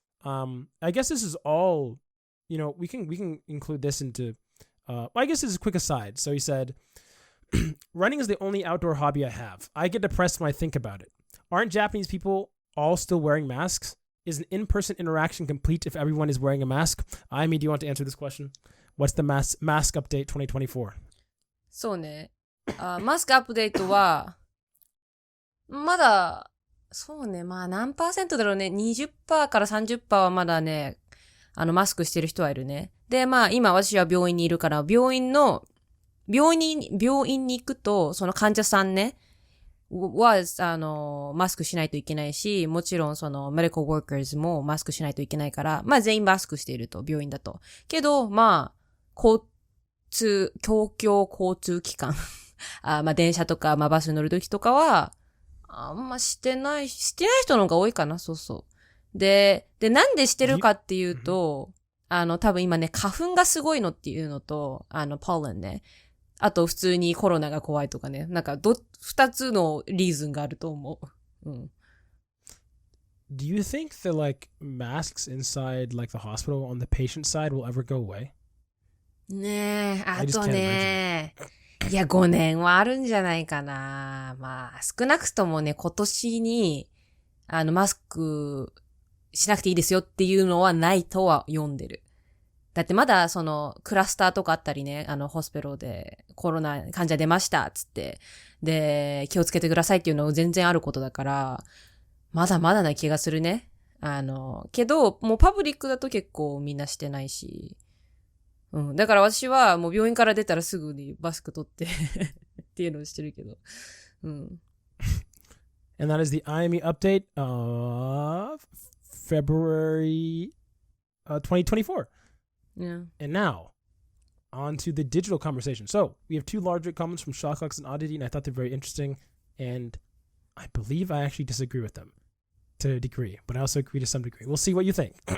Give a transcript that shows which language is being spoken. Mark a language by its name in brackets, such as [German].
[English] I guess this is all... we can include this into, I guess this is a quick aside. So he said, running is the only outdoor hobby I have. I get depressed when I think about it. Aren't Japanese people all still wearing masks? Is an in-person interaction complete if everyone is wearing a mask? Aimi, do you want to answer this question? What's the mask update 2024? [Japanese] そうね。マスクアップデートは、まだ、そうね、まあ何%だろうね。 20% から 30% はまだね、マスクしてる人はいるね。で、まあ、今私は病院にいるから、病院に行くと、その患者さんね、マスクしないといけないし、もちろんその、メディカルワーカーズもマスクしないといけないから、まあ全員マスクしていると、病院だと。けど、まあ、公共交通機関、まあ電車とか、まあバスに乗るときとかは、あんましてない人の方が多いかな、そうそう。で、なんでしてるかっていうと、多分今ね、花粉がすごいのっていうのと、ポーレンね。あと普通にコロナが怖いとかね。なんか2つのリーズンがあると思う。うん。 [English] Do you think the masks inside the hospital on the patient side will ever go away? [Japanese] ねえ、あとね、いや5年はあるんじゃないかな。まあ、少なくともね、今年に、マスク、しなくていいですよっていうのはないとは読んでる。だってまだそのクラスターとかあったりね、ホスペロでコロナ患者出ましたっつって、で、気をつけてくださいっていうの全然あることだから、まだまだな気がするね。けど、もうパブリックだと結構みんなしてないし。うん。だから私はもう病院から出たらすぐにマスク取ってっていうのをしてるけど。うん。 [English] And that is the IME update of February 2024. Yeah. And now, on to the digital conversation. So, we have 2 larger comments from Shawcox and Oddity, and I thought they're very interesting. And I believe I actually disagree with them to a degree, but I also agree to some degree. We'll see what you think.